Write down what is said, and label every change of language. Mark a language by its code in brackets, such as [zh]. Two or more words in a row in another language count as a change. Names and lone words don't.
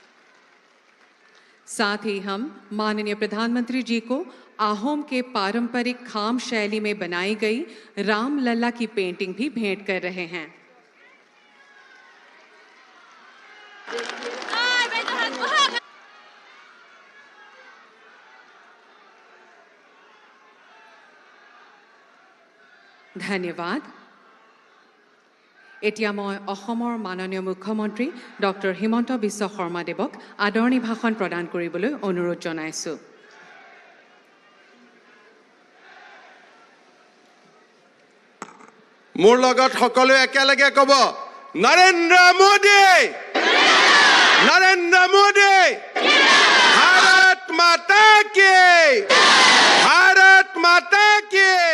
[hi] साथ ही हम माननीय प्रधानमंत्री जी को अहोम के पारंपरिक खाम शैली में बनाई गई राम लल्ला की पेंटिंग भी भेंट कर रहे हैं। धन्यवाद। [as] এতিয়া মই অসমৰ মাননীয় মুখ্যমন্ত্ৰী ডক্টৰ হিমন্ত বিশ্ব শৰ্মা দেৱক আদৰণি ভাষণ প্ৰদান কৰিবলৈ অনুৰোধ জনাইছো। মোৰ লগত সকলোৱে একেলগে ক'ব, নৰেন্দ্ৰ মোদী, নৰেন্দ্ৰ মোদী, [hi] भारत माता की, भारत माता की।